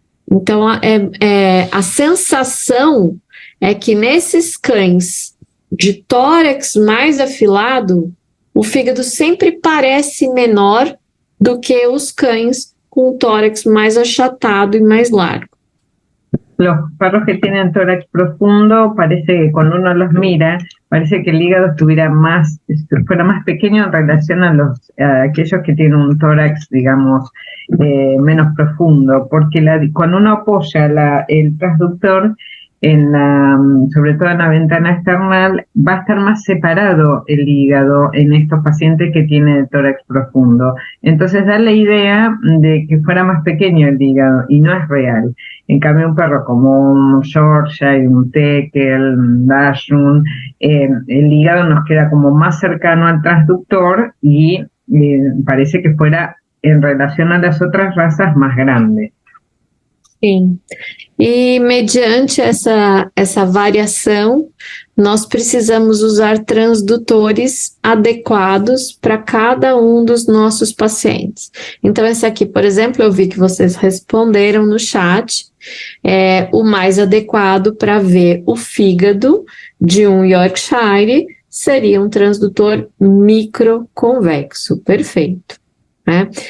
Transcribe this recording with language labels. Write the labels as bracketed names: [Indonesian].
[Portuguese] Então, a sensação é que nesses cães de tórax mais afilado, o fígado sempre parece menor do que os cães com o tórax mais achatado e mais largo. [Spanish] Los perros que tienen tórax profundo, parece que cuando uno los mira, parece que el hígado fuera más pequeño en relación a aquellos que tienen un tórax, digamos, menos profundo, porque cuando uno apoya el transductor, sobre todo en la ventana external, va a estar más separado el hígado en estos pacientes que tienen tórax profundo. Entonces da la idea de que fuera más pequeño el hígado, y no es real. En cambio, un perro como un Yorkshire, un Tekel, un Dachshund, el hígado nos queda como más cercano al transductor y parece que fuera, en relación a las otras razas, más grande. [Portuguese] Sim. E mediante essa variação, nós precisamos usar transdutores adequados para cada um dos nossos pacientes. Então, esse aqui, por exemplo, eu vi que vocês responderam no chat, o mais adequado para ver o fígado de um Yorkshire seria um transdutor microconvexo, perfeito, né?